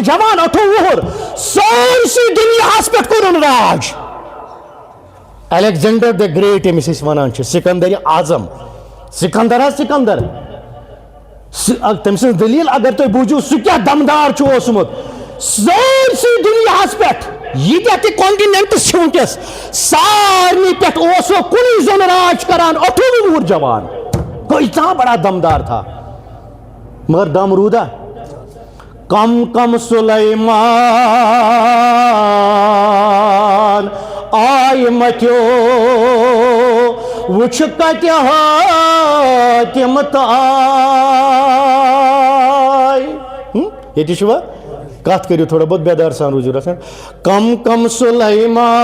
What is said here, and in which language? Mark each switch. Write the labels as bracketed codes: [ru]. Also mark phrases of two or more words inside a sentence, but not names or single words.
[ks] جوان 28 وُہُر سٲرسٕے دُنیاہس پٮ۪ٹھ کوٚرُن راج الیگزینڈر دی گریٹ ییٚمِس أسۍ وَنان چھِ سکندر اعظم سکندر حظ سکندر تٔمۍ سٕنٛز دٔلیٖل اگر تُہۍ بوٗزِو سُہ کیٛاہ دمدار چھُ اوسمُت سٲرسٕے دُنیاہس پٮ۪ٹھ ییٖتیاہ تہِ کانٹِنٮ۪نٹٕس چھِ وٕنکٮ۪س سارنٕے پٮ۪ٹھ اوس سُہ کُنُے زوٚن راج کران 28 وُہُر جوان کۭژاہ [ur] بڑا دمدار تھا مگر [ks] دم روٗدا کم سلیمان آیہِ متیو وٕچھ کتہِ حٲکِم تہٕ آے ییٚتہِ چھُوا کتھ کٔرِو [ur] تھوڑا بہت [ks] بیدار سان روٗزِو رژھن کم سلیمان